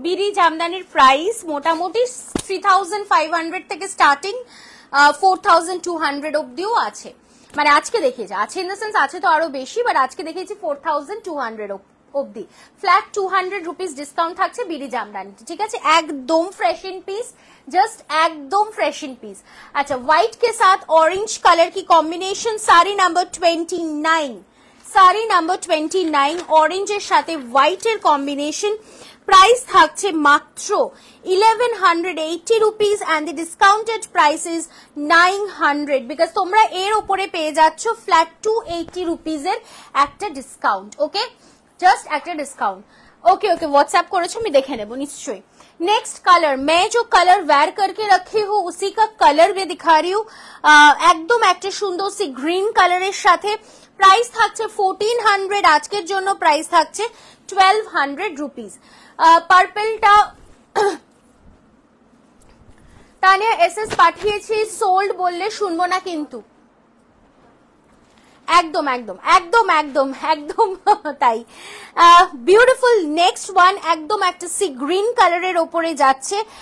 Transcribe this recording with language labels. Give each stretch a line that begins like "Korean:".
Bangla: BD জামদানির price মোটামুটি 3500 থেকে starting 4200 অব্দিও আছে। মানে আজকে দেখিয়েছে, আছে ইন দ্য সেন্স আছে তো আরো বেশি, বাট আজকে দেখিয়েছি 4200 অব্দি। ফ্ল্যাট 200 রুপিস ডিসকাউন্ট থাকছে বিডি জামদানিতে, ঠিক আছে, একদম
Hindi: फ्रेश इन पीस, जस्ट एकदम फ्रेश इन पीस। अच्छा, व्हाइट के साथ ऑरेंज कलर की combination, sari number 29, sari number 29
Bangla: অরেঞ্জের সাথে হোয়াইটের কম্বিনেশন। প্রাইস থাকছে মাত্র 1180 rupees and the discounted price is 900, because তোমরা এর উপরে পেয়ে যাচ্ছ ফ্ল্যাট 280 রুপিসের একটা ডিসকাউন্ট। ওকে, जस्ट একটা ডিসকাউন্ট। ओके ओके, व्हाट्सएप করেছো, আমি দেখে নেব নিশ্চয়ই।
Hindi: नेक्स्ट कलर, मैं जो कलर वेयर करके रखी हूँ उसी का कलर भी दिखा रही हूँ,
Bangla: একদম একটা সুন্দর সি গ্রিন কালারের সাথে। প্রাইস থাকছে 1400, আজকের জন্য প্রাইস থাকছে 1200 রুপিস। পার্পলটা তানিয়া এসএস পাঠিয়েছি, সোল্ড বললে শুনবো না কিন্তু। একদম একদম একদম একদম একদম তাই। বিউটিফুল নেক্সট ওয়ান, একদম একটা সি গ্রিন কালারের ওপরে যাচ্ছে।